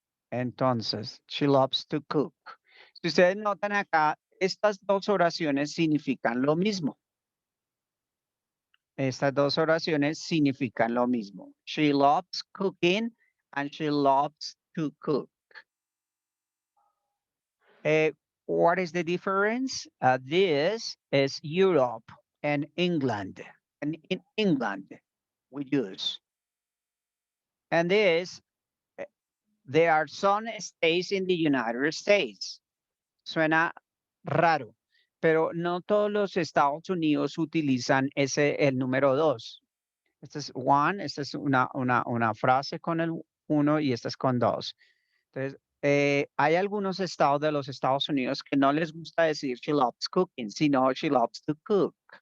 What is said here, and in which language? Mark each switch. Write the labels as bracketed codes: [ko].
[en] Entonces, she loves to cook. [es] Si ustedes notan acá, estas dos oraciones significan lo mismo. Estas dos oraciones significan lo mismo. [en] She loves cooking and she loves to cook. What is the difference? This is Europe and England. And in England, we use. And this, there are some states in the United States. [es] Suena raro, pero no todos los Estados Unidos utilizan el número 2. Este es one, esta es una frase con el 1 y esta es con 2. Entonces, hay algunos estados de los Estados Unidos que no les gusta decir [en] she loves cooking, [es] sino [en] she loves to cook.